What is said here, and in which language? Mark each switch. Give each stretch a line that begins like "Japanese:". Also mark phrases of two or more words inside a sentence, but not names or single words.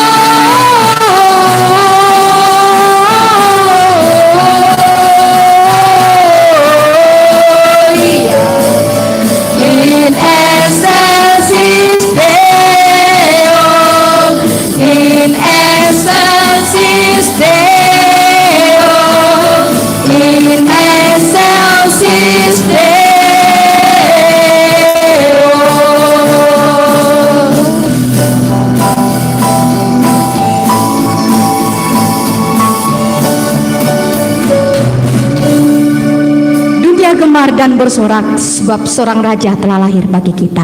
Latin: In excelsis Deo, in excelsis Deo, in excelsis Deo.
Indonesian: Dunia gemar dan bersorak sebab seorang raja telah lahir bagi kita.